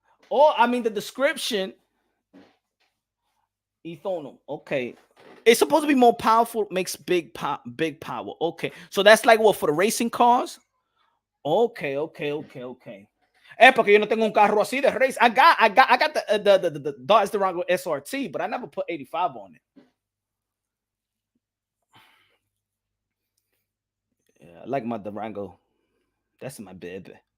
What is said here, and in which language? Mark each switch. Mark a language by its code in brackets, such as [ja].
[en] Oh, I mean the description. Ethanol. Okay. It's supposed to be more powerful, makes big power. Okay. So that's like what for the racing cars? Okay. [es] Porque yo no tengo un carro así de race. [en] I got the Dodge Durango SRT, but I never put 85 on it. Yeah, I like my Durango. That's my baby.